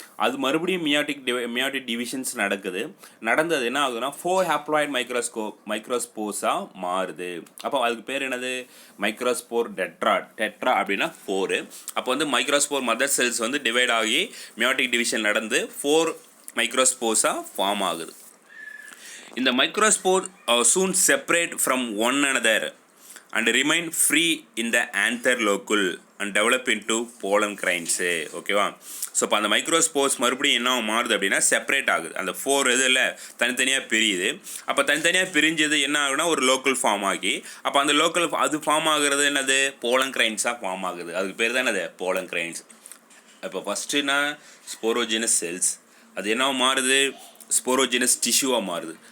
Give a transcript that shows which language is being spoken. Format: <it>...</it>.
<ta>அது மறுபடியும் meiotic divisions நடந்தது என்ன ஆகுதுன்னா ஃபோர் ஹாப்ளாய்ட் மைக்ரோஸ்போர்ஸாக மாறுது. அப்போ அதுக்கு பேர் என்னது, மைக்ரோஸ்போர் டெட்ரா அப்படின்னா 4. அப்போ வந்து மைக்ரோஸ்போர் மதர் செல்ஸ் வந்து டிவைட் ஆகி மியாட்டிக் டிவிஷன் நடந்து 4 மைக்ரோஸ்போர்ஸாக ஃபார்ம் ஆகுது.</ta> <en>இந்த microspore soon separate from one another and remain free in the anther locule and develop into pollen grains.</en> <ta>ஓகேவா. ஸோ இப்போ அந்த மைக்ரோஸ்போர்ஸ் மறுபடியும் என்ன மாறுது அப்படின்னா செப்பரேட் ஆகுது. அந்த 4 இதில் தனித்தனியாக பிரியுது. அப்போ தனித்தனியாக பிரிஞ்சது என்ன ஆகுனா ஒரு லோக்கல் ஃபார்ம் ஆகி, அப்போ அந்த லோக்கல் அது ஃபார்ம் ஆகுறது என்னது, போலன் கிரைன்ஸாக ஃபார்ம் ஆகுது. அதுக்கு பேர் தான் என்னது, போலன் கிரைன்ஸ். இப்போ ஃபஸ்ட்டுனா ஸ்போரோஜெனஸ் செல்ஸ், அது என்ன மாறுது, ஸ்போரோஜெனஸ் டிஷ்யூவாக மாறுது.</ta>